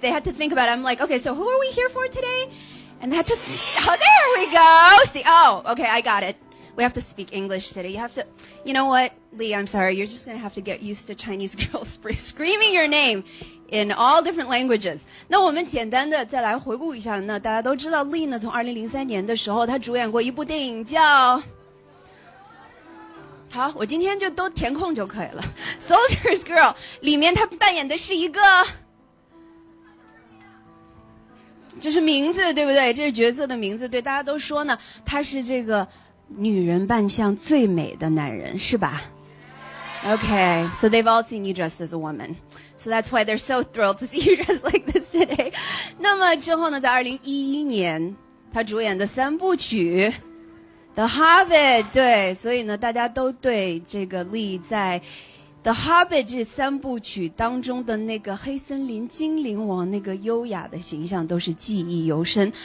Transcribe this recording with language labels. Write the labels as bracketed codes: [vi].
[en] They had to think about it. I'm like, okay, so who are we here for today? And they had to, there we go. See, okay, I got it. We have to speak English today. You have to, you know what, Lee, I'm sorry. You're just going to have to get used to Chinese girls screaming your name in all different languages. [zh] 那我们简单的再来回顾一下呢，大家都知道 Lee 呢，从2003年的时候，他主演过一部电影叫，好，我今天就都填空就可以了。 Soldier's Girl 里面他扮演的是一个，就是名字对不对？这是角色的名字，对，大家都说呢，他是这个女人扮相最美的男人，是吧？ [en] Okay, so they've all seen you dressed as a woman. So that's why they're so thrilled to see you dressed like this today. [zh] 那么之后呢，在2011年，他主演的3部曲 The Hobbit， 对，所以呢，大家都对这个 Lee 在 The Hobbit 这3部曲当中的那个黑森林精灵王那个优雅的形象都是记忆犹深。